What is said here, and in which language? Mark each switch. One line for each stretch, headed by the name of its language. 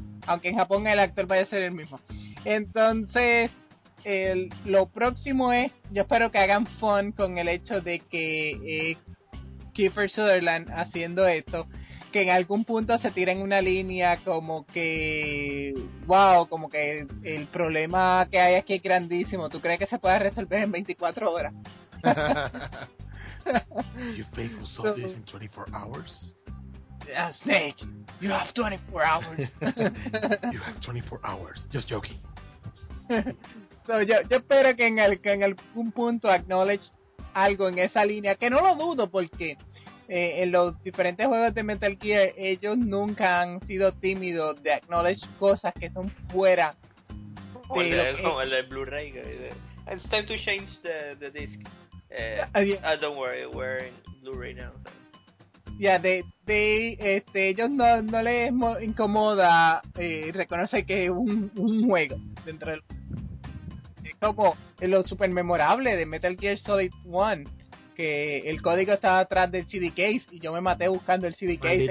Spanish: Aunque en Japón el actor vaya a ser el mismo. Entonces, lo próximo es, yo espero que hagan fun con el hecho de que Kiefer Sutherland haciendo esto... que en algún punto se tiren una línea como que... wow, como que el problema que hay aquí es grandísimo. ¿Tú crees que se puede resolver en 24 horas?
English: You think we'll solve this in 24 hours? Snake, you have 24 hours. You have 24 hours. Just joking.
Spanish: So, yo espero que en algún punto acknowledge algo en esa línea. Que no lo dudo porque... en los diferentes juegos de Metal Gear, ellos nunca han sido tímidos de acknowledge cosas que son fuera de lo que... como el de Blu-ray.
English: It's time to change the disc. Don't worry, we're in Blu-ray now. So.
Spanish: Yeah, ellos no les incomoda reconocer que es un juego dentro del... Es como lo super memorable de Metal Gear Solid 1. Que el código estaba atrás del CD case y yo me maté buscando el CD case.